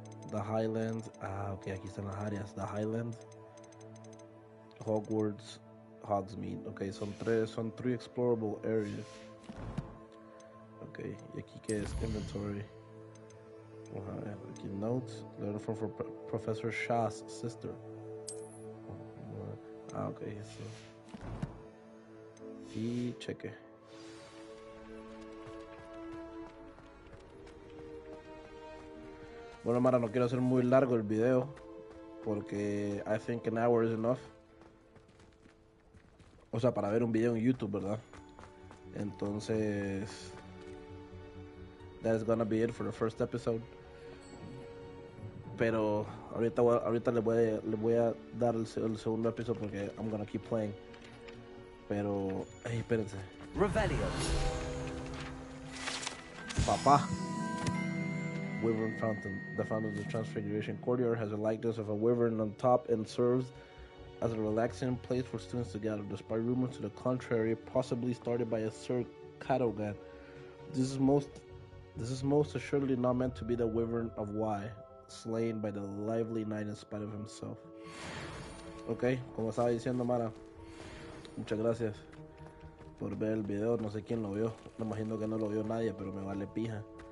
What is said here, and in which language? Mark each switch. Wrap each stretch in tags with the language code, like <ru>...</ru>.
<es>The Highlands. Ah, ok, aquí están las áreas. The Highlands, Hogwarts, Hogsmeade. Ok, son</es> <en>three explorable areas.</en> <es>Ok, y aquí que es inventory. Vamos a ver, aquí notes.</es> <en>Letter from Professor Shah's sister.</en> <es>Ah, ok, eso. Y cheque. Bueno, Mara, no quiero hacer muy largo el video porque</es> <en>I think an hour is enough.</en> <es>O sea, para ver un video en YouTube, ¿verdad?</es> <en>Entonces, that is gonna be it for the first episode.</en> <es>Pero ahorita le voy a dar el segundo episodio porque</es> <en>I'm gonna keep playing.</en> <es>Pero, hey, espérense. Revelio.</es> <en>Papá. Wyvern Fountain. The fountain of the Transfiguration Courtyard has a likeness of a wyvern on top and serves as a relaxing place for students to gather, despite rumors to the contrary, possibly started by a Sir Cadogan. This is most assuredly not meant to be the wyvern of Y, slain by the lively knight in spite of himself.</en> <es>Ok, como estaba diciendo Mara, muchas gracias por ver el video. No sé quién lo vio, me imagino que no lo vio nadie, pero me vale pija.</es>